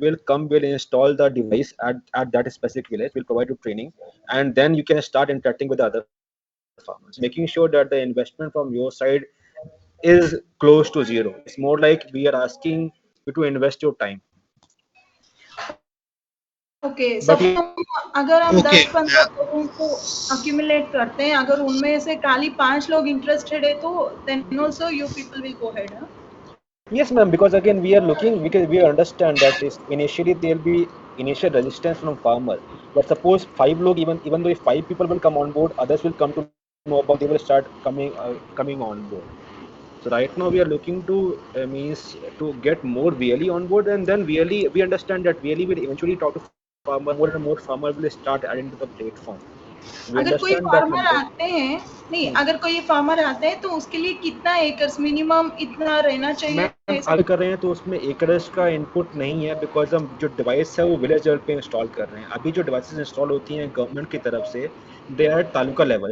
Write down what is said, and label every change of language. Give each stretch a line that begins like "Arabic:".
English: We'll install the device at that specific village. We'll provide you training, and then you can start interacting with the other farmers, making sure that the investment from your side is close to zero. It's more like we are asking you to invest your time.
Hindi: Okay, सब अगर हम 10-15 लोगों को accumulate करते हैं, अगर उनमें से खाली 5 लोग इंटरेस्टेड है तो
English: then also you people will go ahead, huh? Yes ma'am, because again we are looking, because we understand that initially there will be initial resistance from farmers, but suppose
Hindi: 5 log,
English: even though if 5 people will come on board, others will come to know about, they will start coming on board. So right now we are looking to means to get more VLE on board, and then VLE, we understand that VLE will eventually talk to farmer, more and more farmer will start adding to the platform.
Hindi: अगर कोई farmer आते हैं, नहीं, अगर कोई farmer आते हैं तो उसके लिए कितना एकर्स मिनिमम इतना रहना चाहिए? अगर कर रहे हैं तो उसमें एकर्स का इनपुट नहीं है, बिकॉज हम जो डिवाइस है वो विलेज लेवल पे इंस्टॉल कर रहे हैं. अभी जो डिवाइसेस इंस्टॉल होती हैं गवर्नमेंट की तरफ से,
English: they are
Hindi: तालुका लेवल.